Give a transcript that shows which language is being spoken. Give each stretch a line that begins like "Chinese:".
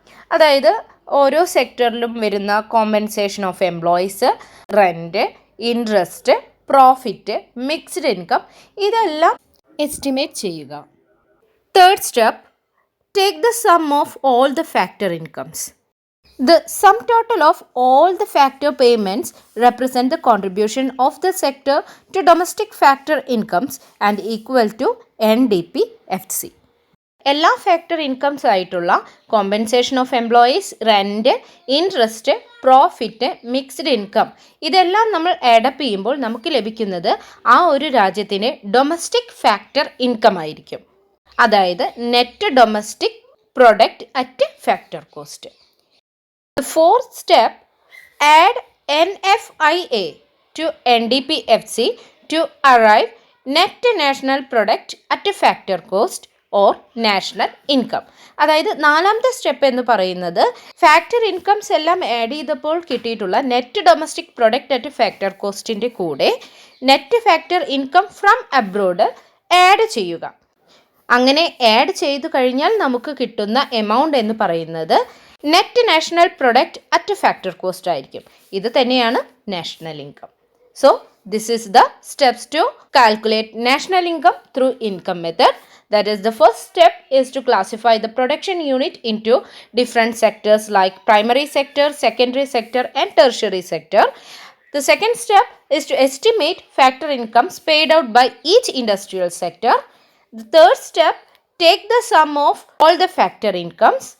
Malayalam: അതായത് ഓരോ സെക്ടറിലും വരുന്ന compensation of employees, rent, interest, profit, mixed income ഇതെല്ലാം എസ്റ്റിമേറ്റ് ചെയ്യുക.
English: Third step, take the sum of all the factor incomes. The sum total of all the factor payments represent the contribution of the sector to domestic factor incomes and equal to NDP-FC.
Malayalam: എല്ലാ factor incomes ആയിട്ടുള്ള compensation of employees, rent, interest, profit, mixed income ഇതെല്ലാം നമ്മൾ add up ചെയ്യുമ്പോൾ നമുക്ക് ലഭിക്കുന്നത് ആ ഒരു രാജ്യത്തിന് ഡൊമസ്റ്റിക് ഫാക്ടർ ഇൻകം ആയിരിക്കും. അതായത് net domestic product at factor cost.
English: The fourth step, add NFIA to NDP-FC to arrive net national product at a factor cost or national income.
Malayalam: അതായത് നാലാമത്തെ സ്റ്റെപ്പ് എന്ന് പറയുന്നത് ഫാക്ടർ ഇൻകംസ് എല്ലാം add ചെയ്തപ്പോൾ കിട്ടിയിട്ടുള്ള net domestic product at factor കോസ്റ്റിൻ്റെ കൂടെ net factor income from abroad add ചെയ്യുക. അങ്ങനെ ആഡ് ചെയ്തു കഴിഞ്ഞാൽ നമുക്ക് കിട്ടുന്ന എമൗണ്ട് എന്ന് പറയുന്നത് net national product at factor cost ആയിരിക്കും. ഇത് തന്നെയാണ്
English: National income. So this is the steps to calculate national income through income method. That is, the first step is to classify the production unit into different sectors like primary sector, secondary sector and tertiary sector. The second step is to estimate factor incomes paid out by each industrial sector. The third step, take the sum of all the factor incomes.